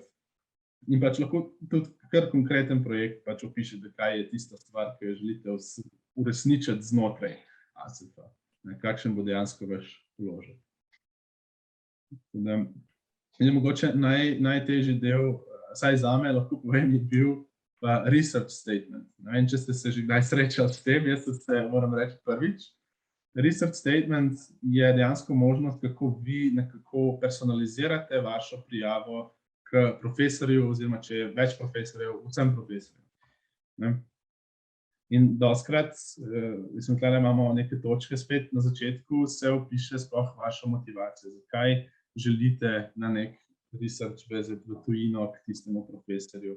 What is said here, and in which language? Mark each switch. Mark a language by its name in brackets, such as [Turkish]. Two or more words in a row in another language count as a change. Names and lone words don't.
[Slovenian] In pač lahko tudi kar konkreten projekt pač opišete, kaj je tista stvar, ki jo želite uresničiti znotraj ASEF-a. Kakšen bo dejansko vaš vložek. Mogoče najtežji del, vsaj zame, lahko povem, je bil pa [English] research statement. [Slovenian] Ne vem, če ste se že kdaj srečali s tem, jaz se moram reči prvič. [English] Research statement [Slovenian] je dejansko možnost, kako vi nekako personalizirate vašo prijavo k profesorju, oziroma če je več profesorjev, vsem profesorjem. In dostikrat, mislim, tukaj imamo neke točke spet na začetku, se opiše sploh vašo motivacijo, zakaj želite na nek [English] research visit [Slovenian] v tujino k tistemu profesorju.